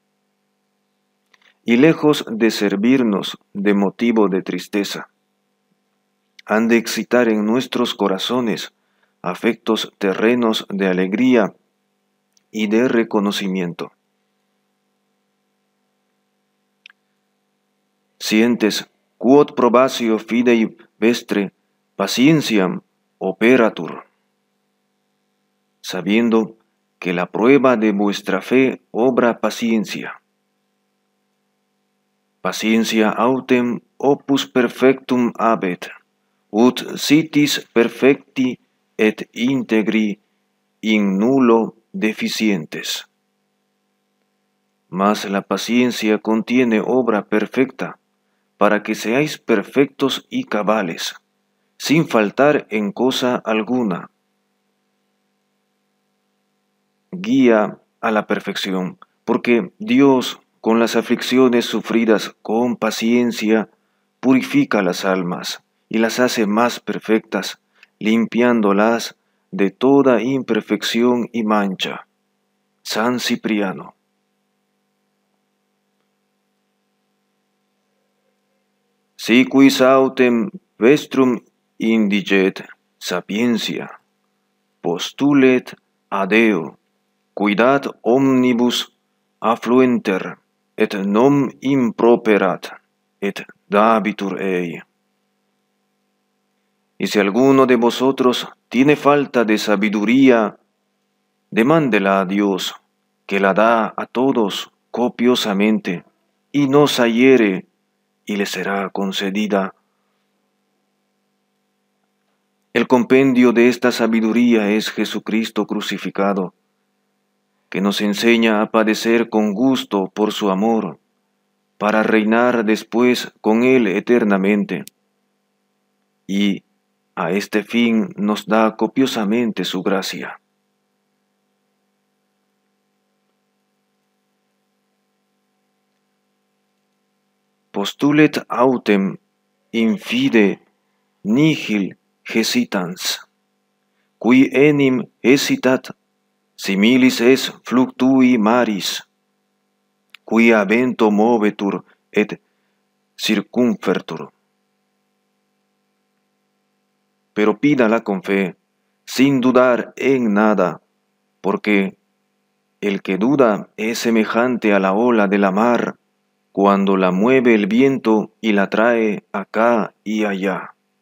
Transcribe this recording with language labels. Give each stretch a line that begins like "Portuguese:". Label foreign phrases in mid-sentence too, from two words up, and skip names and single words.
Spanish: Y lejos de servirnos de motivo de tristeza, han de excitar en nuestros corazones afectos terrenos de alegría y de reconocimiento.
Latin: Sientes quod probatio fidei vestre patientiam operatur,
Spanish: sabiendo que la prueba de vuestra fe obra paciencia.
Latin: Paciencia autem opus perfectum habet, ut sitis perfecti et integri in nullo deficientes.
Spanish: Mas la paciencia contiene obra perfecta, para que seáis perfectos y cabales, sin faltar en cosa alguna. Guía a la perfección, porque Dios, con las aflicciones sufridas con paciencia, purifica las almas y las hace más perfectas, limpiándolas de toda imperfección y mancha. San Cipriano.
Latin: Si quis autem vestrum indiget sapientia, postulet adeo, cuidat omnibus affluenter, et non improperat, et dabitur ei.
Spanish: Y si alguno de vosotros tiene falta de sabiduría, demándela a Dios, que la da a todos copiosamente, y no se hiere, y le será concedida. El compendio de esta sabiduría es Jesucristo crucificado, que nos enseña a padecer con gusto por su amor, para reinar después con Él eternamente. Y a este fin nos da copiosamente su gracia.
Latin: Postulet autem in fide nihil hesitans, qui enim hesitat similis es fluctui maris, qui a vento movetur et circumfertur.
Spanish: Pero pídala con fe, sin dudar en nada, porque el que duda es semejante a la ola de la mar, cuando la mueve el viento y la trae acá y allá.